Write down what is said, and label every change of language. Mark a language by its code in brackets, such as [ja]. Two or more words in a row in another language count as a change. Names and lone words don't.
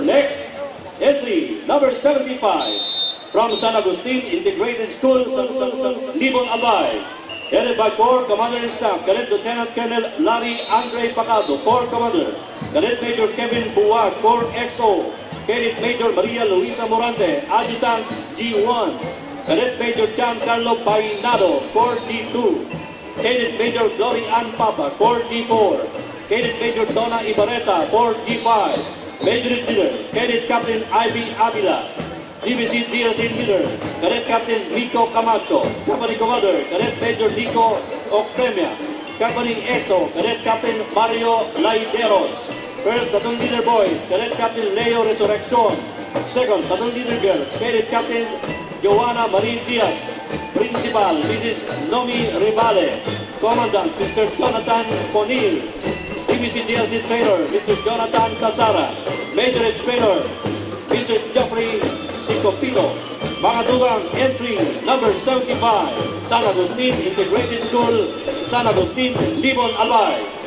[en] Next, entry number 75 from San Agustin Integrated School, Libon Albay. Headed by Corps Commander and Staff, Cadet Lieutenant Colonel Larry Andre Pacado, Corps Commander. Cadet Major Kevin Buwag, Corps XO. Cadet Major Maria Luisa Morante, Adjutant G1. Cadet Major Giancarlo Painado, Corps D2. Cadet Major Glory Ann Papa, Corps D4. Cadet Major Donna Ibarreta, Corps D5. Major Leader, Cadet Captain Ivy Avila. DBC DLC Leader, Cadet Captain Nico Camacho. Company Commander, Cadet Major Nico Ocremia. Company EXO, Cadet Captain Mario Laideros. First Platoon Leader Boys, Cadet Captain Leo Resurrección. Second Platoon Leader Girls, Cadet Captain Joanna Marie Diaz. Principal, Mrs. Nomi Rivale. Commandant, Mr. Jonathan Ponil. DBC DLC Trainer, Mr. Jonathan Casara. Major Trainer, Mr. Geoffrey Sicopino. [bik] Mga dugang, [en] entry number 75, San Agustin Integrated School, San Agustin, Libon Albay.